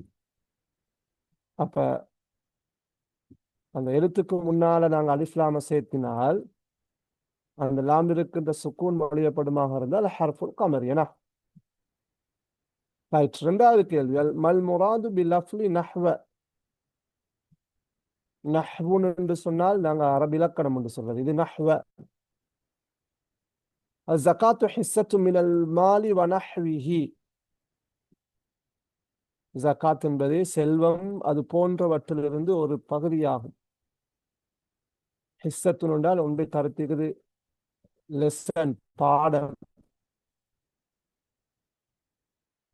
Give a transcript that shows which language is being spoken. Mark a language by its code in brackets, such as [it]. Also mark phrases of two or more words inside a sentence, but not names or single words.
[ta] அப்ப அந்த எழுத்துக்கு முன்னால நாங்கள் அலிஃப்லாம சேர்த்தினால் அந்த லாம் இருக்கின்ற சுக்கூன் மொழியப்படுமாக இருந்தால் [ar] حرف القمري. [ta] ஏன்னா ரைட். ரெண்டாவது கேள்வி, [ar] ما المراد بلفظ نحو. [ta] நஹ்வுன் என்று சொன்னால் நாங்கள் அரபு இலக்கணம் என்று சொல்வது, இது நஹ்வ. [ar] الزكاة حصة من المال ونحوه. [ta] ஜகாத் என்பது செல்வம் அது போன்றவற்றிலிருந்து ஒரு பகுதியாகும். ஹிஸ்ஸத்துன் என்றால் ஒன்றை கருத்துகிறது, லெசன் பாடம்.